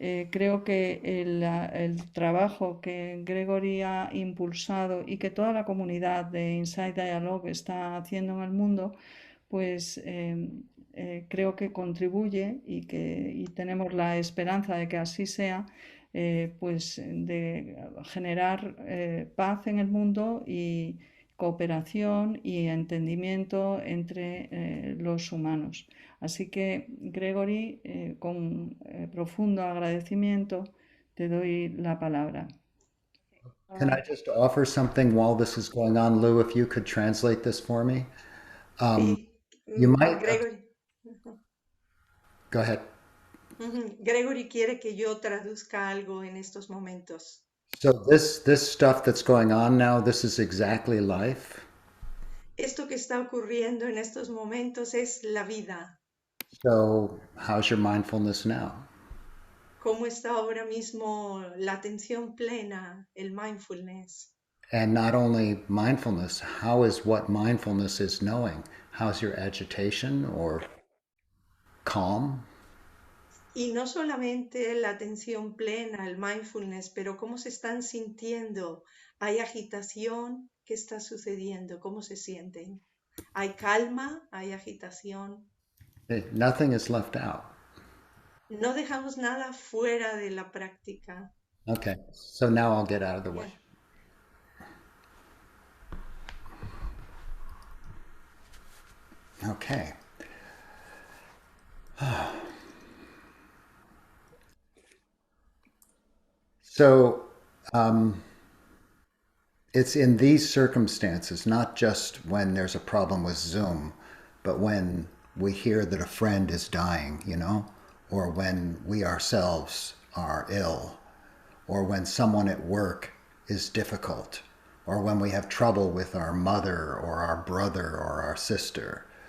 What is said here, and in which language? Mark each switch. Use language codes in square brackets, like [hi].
[es] Creo que el trabajo que Gregory ha impulsado y que toda la comunidad de Inside Dialogue está haciendo en el mundo, pues creo que contribuye, y tenemos la esperanza de que así sea, pues de generar paz en el mundo y cooperación y entendimiento entre los humanos. Así que, Gregory, con profundo agradecimiento, te doy la palabra. [en] Can I just offer something while this is going on, Lou, if you could translate this for me? Um, [es] Sí, [en] you might, Gregory. go ahead. [es] Gregory quiere que yo traduzca algo en estos momentos. [en] So this stuff that's going on now, this is exactly life. [es] Esto que está ocurriendo en estos momentos es la vida. [en] So how's your mindfulness now? [es] ¿Cómo está ahora mismo la atención plena, el mindfulness? [en] And not only mindfulness, how is what mindfulness is knowing? How's your agitation or calm? [es] Y no solamente la atención plena, el mindfulness, pero cómo se están sintiendo. ¿Hay agitación? ¿Qué está sucediendo? ¿Cómo se sienten? ¿Hay calma? ¿Hay agitación? [en] Nothing is left out. [es] No dejamos nada fuera de la práctica. [en] Okay, so now I'll get out of the way. Yeah. Okay. So it's in these circumstances, not just when there's a problem with Zoom, but when we hear that a friend is dying, you know, or when we ourselves are ill, or when someone at work is difficult, or when we have trouble with our mother or our brother or our sister.